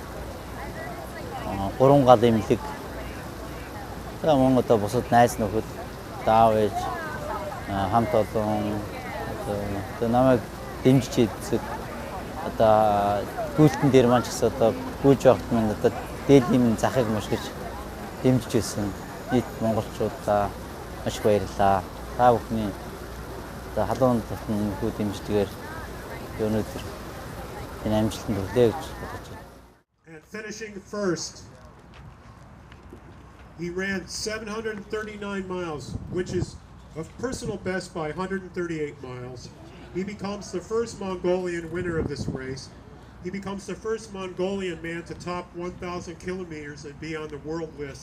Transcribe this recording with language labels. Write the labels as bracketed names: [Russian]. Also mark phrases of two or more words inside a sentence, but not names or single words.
[Mongolian] 3 гал эмнэлэг, за мөн одоо бусад найз нөхөд, даав ээж, хамт олон одоо намайг дэмжиж эзэг одоо гүйлтэн дээр маань ч гэсэн одоо гүйж байхад минь одоо дээлийн захыг маш гэж дэмжиж байсан нийт монголчуудаа маш их баярлалаа. Та бүхний одоо халуун татны хүү дэмждгээр өнөөдөр энэ амжилтанд хүлэе гэж бодож байна. [English] And finishing first, he ran 739 miles, which is a personal best by 138 miles. He becomes the first Mongolian winner of this race. He becomes the first Mongolian man to top 1,000 kilometers and be on the world list.